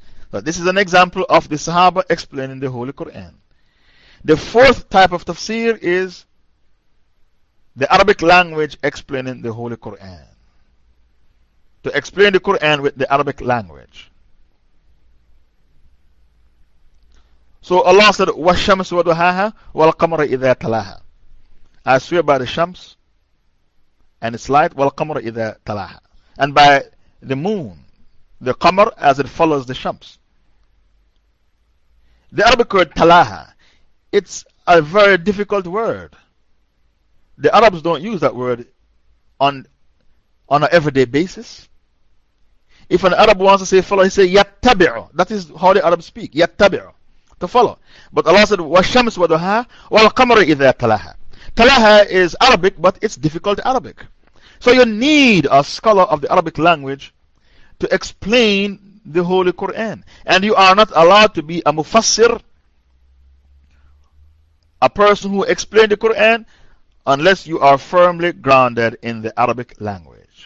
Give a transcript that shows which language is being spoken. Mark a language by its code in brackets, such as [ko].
[en] But this is an example of the Sahaba explaining the Holy Quran. The fourth type of tafsir is the Arabic language explaining the Holy Quran. To explain the Quran with the Arabic language. So Allah said, [ar] وَالشَّمْسُ وَدُهَاهَا وَالْقَمْرَ إِذَا تَلَاهَا. [en] I swear by the shams and its light, [ar] وَالْقَمْرَ إِذَا تَلَاهَا. [en] And by the moon, the qamr, as it follows the shams. The Arabic word talaha, it's a very difficult word. The Arabs don't use that word on an everyday basis. If an Arab wants to say follow, he says yattabi'u. That is how the Arabs speak, yattabi'u, to follow. But Allah said, [ar] وَالشَّمْسْ وَدُهَا وَالْقَمْرِ إِذَا تَلَاهَا. [en] Talaha is Arabic, but it's difficult Arabic. So you need a scholar of the Arabic language to explain the Holy Quran. And you are not allowed to be a mufassir, a person who explained the Quran, unless you are firmly grounded in the Arabic language.